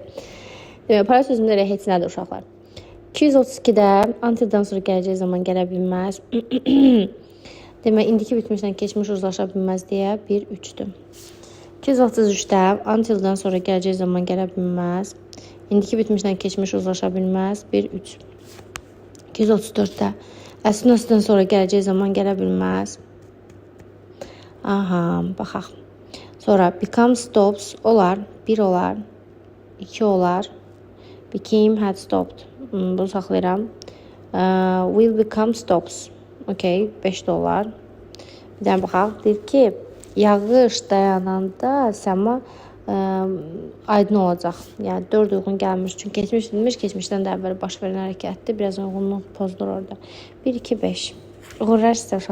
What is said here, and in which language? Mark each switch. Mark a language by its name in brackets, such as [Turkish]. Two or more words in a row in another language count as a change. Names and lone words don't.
[Azerbaijani] Demək, para sözümüz elə heç nədir uşaqlar. 232-də until-dan sonra gələcək zaman gələ bilməz. Demək, indiki bitmişlə keçmiş uzlaşa bilməz deyə 1-3-dür. 233-də until-dan sonra gələcək zaman gələ bilməz. İndiki bitmişlə keçmiş uzlaşa bilməz. 1-3. 234-də [English] as soon as- [Azerbaijani] dən sonra gələcək zaman gələ bilməz. Baxaq. Sonra [English] become stops [Azerbaijani] olar. 1 olar. 2 olar. [English] Became had stopped. [Azerbaijani] Bunu saxlayıram. [English] Will become stops. [Azerbaijani] Okay, 5 də olar. Bir dənə baxaq. Deyir ki, yağış dayananda səma aydın olacaq. Yəni 4 uyğun gəlmiş. Çünki keçmiş bilmiş, keçmişdən də əvvəl baş verən hərəkətdir. Biraz uyğunluq pozulur orada. 1, 2, 5. Uğurlar sizə uşaqlar.